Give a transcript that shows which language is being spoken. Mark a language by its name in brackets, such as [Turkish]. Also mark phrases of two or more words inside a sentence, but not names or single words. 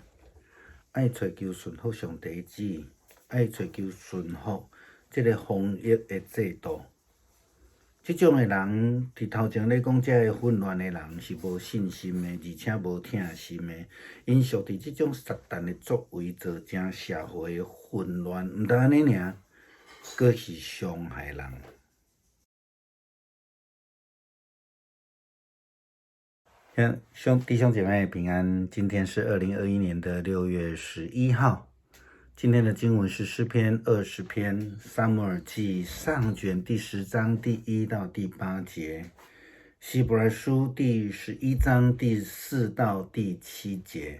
[Min Nan Chinese] 爱找求顺服上帝的旨意，爱找求顺服这个防疫的制度。这种的人，伫头前咧讲，这个混乱的人是无信心的，而且无疼心的。因属伫这种撒旦的作为，造成社会的混乱，毋但安尼尔，阁是伤害人。弟兄姐妹平安，今天是2021年的6月11号。今天的经文是诗篇20篇，撒母耳记上卷第10章第1到第8节，希伯来书第11章第4到第7节。